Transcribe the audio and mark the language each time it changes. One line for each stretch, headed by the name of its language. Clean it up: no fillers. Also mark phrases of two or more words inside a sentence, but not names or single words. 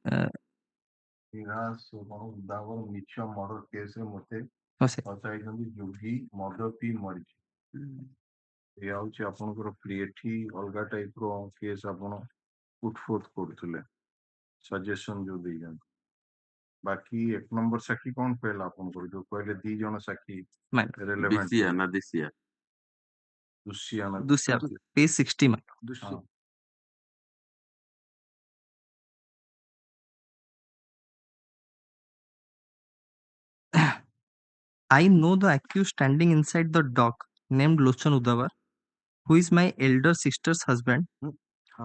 Odia: ନିରାଶ କଣ ଉଦାହରଣ ମିଛ
English: murder caseରେ
Odia: ମତେ ଫସାଇଛନ୍ତି, ଯୋଗୀ ମଦ ପିଇ ମରିଛି। ଏଇଆ ହଉଛି ଆପଣଙ୍କର ପ୍ଲି। ଏଠି ଅଲଗା ଟାଇପ ର କେସ୍ ଆପଣ
English: put forth
Odia: କରୁଥିଲେ, ସଜେସନ ଯୋଉ ଦେଇଛନ୍ତି। ବାକି 1 ନମ୍ବର ସାକ୍ଷୀ କଣ କହିଲା ଆପଣଙ୍କର, ଯୋଉ କହିଲେ 2 ଜଣ ସାକ୍ଷୀ
English: page 60 I know the accused standing inside the dock named Lochan Udavar, who is my elder sister's husband.